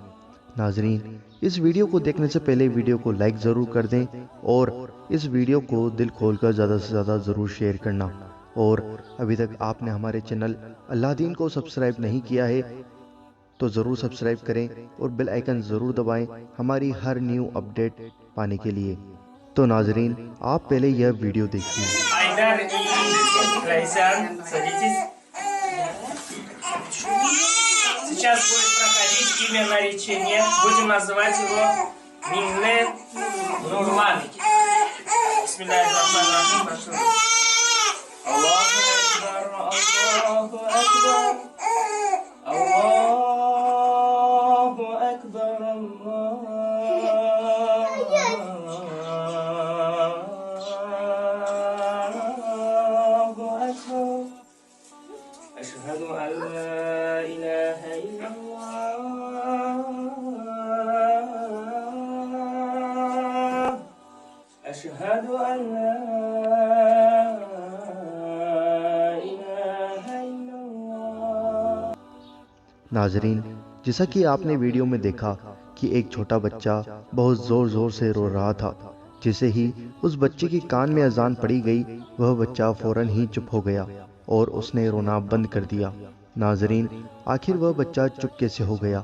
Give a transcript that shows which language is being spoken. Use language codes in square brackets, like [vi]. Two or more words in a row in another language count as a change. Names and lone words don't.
[ur] ناظرین، اس ویڈیو کو دیکھنے سے پہلے ویڈیو کو لائک ضرور کر دیں اور اس ویڈیو کو دل کھول کر زیادہ سے زیادہ ضرور شیئر کرنا، اور ابھی تک آپ نے ہمارے چینل اللہ دین کو سبسکرائب نہیں کیا ہے تو ضرور سبسکرائب کریں اور [en] bell icon [ur] ضرور دبائیں ہماری ہر [en] new update [ur] پانے کے لیے۔ تو ناظرین، آپ پہلے یہ ویڈیو دیکھیے۔ [ru] Айдар и Лайсян, садитесь. Сейчас будет проходить имя наречения. Будем называть его Минне Нурлан. [ar] بسم الله الرحمن الرحيم. Прошу. الله أكبر، الله أكبر, الله أكبر, أشهد أن لا إله إلا الله أشهد أن لا إله إلا الله۔ [ur] ناظرین، جیسا کہ آپ نے ویڈیو میں دیکھا کہ ایک چھوٹا بچہ بہت زور زور سے رو رہا تھا۔ جیسے ہی اس بچے کی کان میں اذان پڑی گئی، وہ بچہ فوراً ہی چپ ہو گیا اور اس نے رونا بند کر دیا۔ ناظرین، آخر وہ بچہ چپ کیسے ہو گیا؟